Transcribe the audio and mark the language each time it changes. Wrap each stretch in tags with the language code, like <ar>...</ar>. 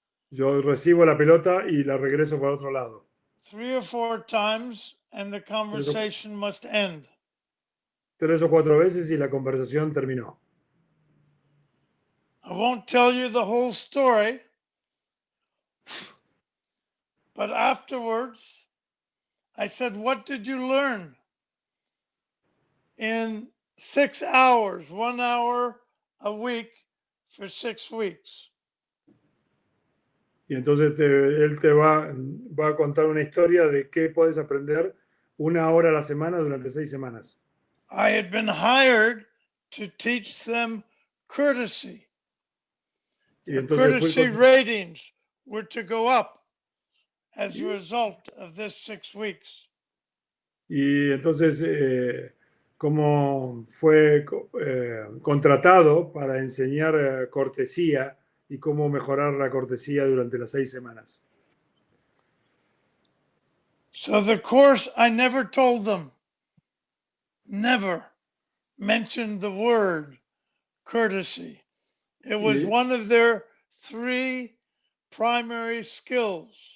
<es>Yo recibo la pelota y la regreso para otro lado.</es> <en>3 or 4 times and the conversation must end.</en> <es>3 o 4 veces y la conversación terminó.</es> <en>I won't tell you the whole story, but afterwards I said, "What did you learn in 6 hours, 1 hour a week for 6 weeks?"</en> <es>Y entonces él te va a contar una historia de qué puedes aprender 1 hora a la semana durante 6 semanas.</es> <en>I had been hired to teach them courtesy.</en> <es>Y</es> <en>Their</en> <es>entonces</es> <en>courtesy ratings were to go up as a result of this 6 weeks.</en> <es>Y entonces como fue contratado para enseñar cortesía y cómo mejorar la cortesía durante las 6 semanas.</es> <en>So the course, I never told them, never mentioned the word courtesy. It was one of their 3 primary skills.</en>